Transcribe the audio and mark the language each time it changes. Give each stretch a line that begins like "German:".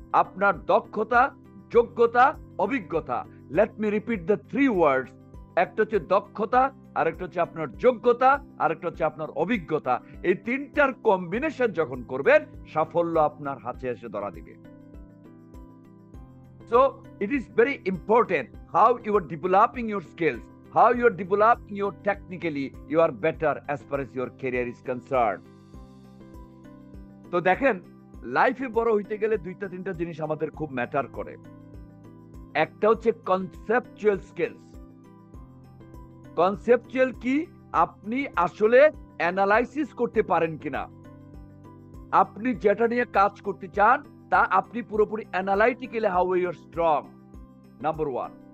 Bangla: আপনার দক্ষতা, যোগ্যতা, অভিজ্ঞতা।
English: Let me repeat the three words.
Bangla: একটা হচ্ছে দক্ষতা, আরেকটা হচ্ছে আপনার যোগ্যতা, আরেকটা হচ্ছে আপনার অভিজ্ঞতা। এই তিনটার কম্বিনেশন যখন করবেন, সাফল্য আপনার হাতে এসে ধরা দিবে।
English: So it is very important how you are developing your skills, how you are developing your technically, you are better as far as your career is concerned.
Bangla: তো দেখেন, লাইফে বড় হইতে গেলে দুইটা তিনটা জিনিস আমাদের খুব ম্যাটার করে। একটা হচ্ছে কনসেপচুয়াল স্কিলস। কনসেপচুয়াল কি? আপনি আসলে অ্যানালাইসিস করতে পারেন কিনা, আপনি যেটা নিয়ে কাজ করতে চান তা আপনি পুরোপুরি analytically
English: how you are strong,
Bangla: number one.